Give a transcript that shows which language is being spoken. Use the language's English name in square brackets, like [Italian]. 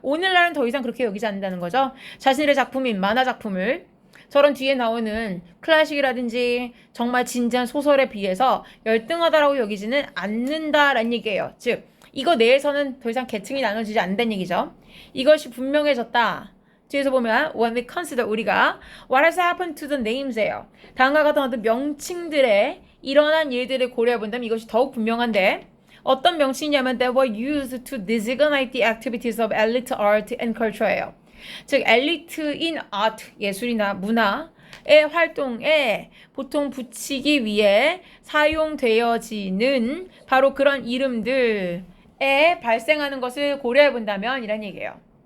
[Korean] 오늘날은 더 이상 그렇게 여기지 않는다는 거죠. 자신의 작품인 만화 작품을 저런 뒤에 나오는 클래식이라든지 정말 진지한 소설에 비해서 열등하다라고 여기지는 않는다라는 얘기예요. 즉 이거 내에서는 더 이상 계층이 나눠지지 않는다는 얘기죠. 이것이 분명해졌다. 뒤에서 보면 [English] when we consider, [Korean] 우리가 [English] what has happened to the names예요. [Korean] 다음과 같은 어떤 명칭들의 일어난 일들을 고려해 본다면 이것이 더욱 분명한데 어떤 명칭이냐면 [English] they were used to designate the activities of elite art and culture [Korean] 예요. 즉 엘리트인 아트, 예술이나 문화의 활동에 보통 붙이기 위해 사용되어지는 바로 그런 이름들에 발생하는 것을 고려해 본다면 이란 얘기예요.